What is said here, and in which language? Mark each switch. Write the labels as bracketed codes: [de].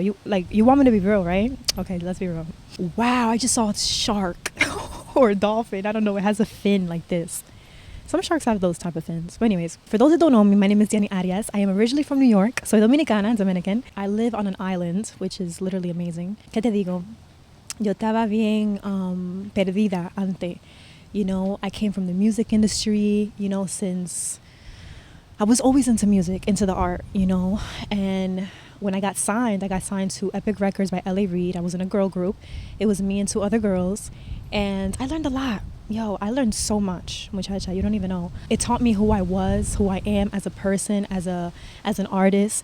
[en] You want me to be real, right? Okay, let's be real. Wow, I just saw a shark or a dolphin. I don't know. It has a fin like this. Some sharks have those type of fins. But anyways, for those that don't know me, my name is Diany Arias. I am originally from New York. [es] Soy dominicana, [en] Dominican. I live on an island, which is literally amazing. [es] ¿Qué te digo? Yo estaba bien perdida ante. [en] I came from the music industry, since I was always into music, into the art, And when I got signed to Epic Records by L.A. Reid. I was in a girl group. It was me and 2 other girls. And I learned a lot. I learned so much, muchacha, you don't even know. It taught me who I was, who I am as a person, as an artist.